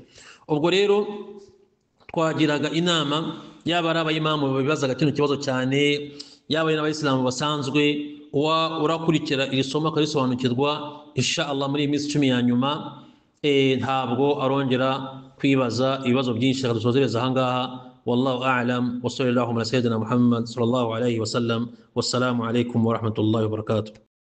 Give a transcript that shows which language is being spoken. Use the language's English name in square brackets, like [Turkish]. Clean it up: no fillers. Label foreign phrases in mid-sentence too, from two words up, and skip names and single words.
[Kinyarwanda] Ubwo rero twagiraga inama yaba ari abayimamu babibazaga kino kibazo cyane, yaba ari n'abayisilamu basanzwe, urakurikira iri somo akarisobanukirwa [Arabic] إن شاء الله [Kinyarwanda] muri iyi minsi 10 ya nyuma, ntabwo arongera kwibaza ibibazo byinshi. Dusozereza ahangaha. [Arabic] والله أعلم وصلى الله على سيدنا محمد صلى الله عليه وسلم والسلام عليكم ورحمة الله وبركاته.